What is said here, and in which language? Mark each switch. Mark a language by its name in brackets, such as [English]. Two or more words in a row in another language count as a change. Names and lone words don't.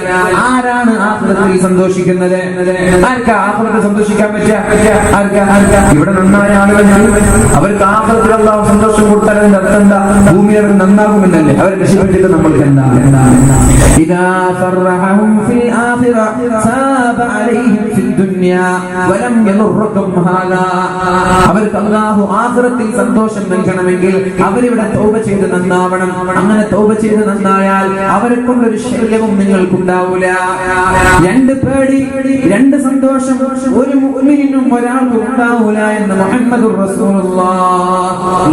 [Malayalam] ആരാണ് ആഖിറത്തിൽ സന്തോഷിക്കുന്നത്? ആർക്കാ ആഖിറത്തിൽ സന്തോഷിക്കാൻ പറ്റുക? ആർക്കാ? ഇവിടെ നന്നായ ആളുകൾ അവർക്ക് ആഖിറത്തിൽ അല്ലാഹു സന്തോഷം കൊടുത്താൽ അർത്ഥം എന്താ? ഭൂമി അവർ നന്നാകുമെന്നല്ലേ? അവരെ നശിപ്പിച്ചിട്ട് നമ്മൾക്ക് എന്താ? [Arabic] إذا فرحهم في الآخرة صاب عليهم في الدنيا ولم يضركم هذا. [Malayalam] അവർക്ക് അല്ലാഹു ആഖിറത്തിൽ സന്തോഷം നൽകണമെങ്കിൽ അവരിവിടെ തൗബ ചെയ്ത് നന്നാവണം. അങ്ങനെ തൗബ ചെയ്ത് നന്നായാൽ അവരെ കൊണ്ടൊരു ശല്യവും നിങ്ങൾക്കുണ്ടാവൂല. രണ്ട് പേടി, രണ്ട് സന്തോഷം ഒരു മുഅ്മിനിനും ഒരാൾക്കും ഉണ്ടാവൂല എന്ന് മുഹമ്മദുർ റസൂലുള്ളാഹ്.